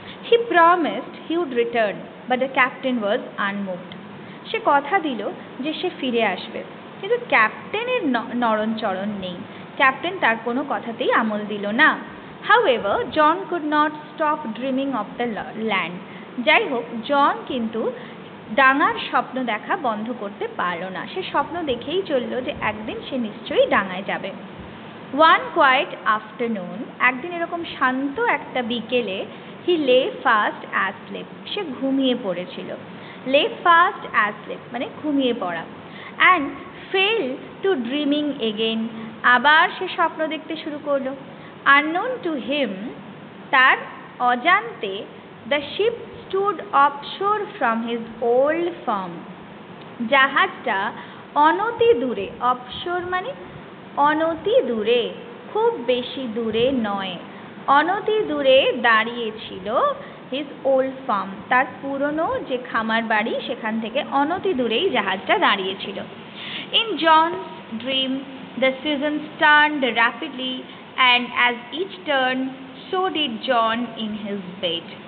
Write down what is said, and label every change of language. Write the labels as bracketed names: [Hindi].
[English] He promised he would return but the captain was unmoved. [Bangla] সে কথা দিল যে সে ফিরে আসবে, কিন্তু ক্যাপ্টেনের নড়নচড়ন নেই। ক্যাপ্টেন তার কোনো কথাতেই আমল দিল না। [English] However, John could not stop dreaming of the land. [Bangla] যাই হোক, জন কিন্তু ডাঙার স্বপ্ন দেখা বন্ধ করতে পারল না। সে স্বপ্ন দেখেই চলল যে একদিন সে নিশ্চয়ই ডাঙায় যাবে। [English] One quiet afternoon, [Bangla] একদিন এরকম শান্ত একটা বিকেলে, [English] he lay fast asleep. [Bangla] সে ঘুমিয়ে পড়েছিল। [English] lay fast asleep [Bangla] মানে ঘুমিয়ে পড়া। [English] And fell to dreaming again. [Bangla] আবার সে স্বপ্ন দেখতে শুরু করলো। [English] Unknown to him, [Bangla] তার অজান্তে, [English] the ship stood offshore from his old farm. [Bangla] জাহাজটা অনতি দূরে, অফশোর মানে অনতি দূরে, খুব বেশি দূরে নয়, অনতি দূরে দাঁড়িয়েছিল [English] his old farm, [Bangla] তার পুরনো যে খামার বাড়ি সেখান থেকে অনতি দূরেই জাহাজটা দাঁড়িয়েছিল। [English] In John's dream, the seasons turned rapidly, and as each turned, so did John in his bed.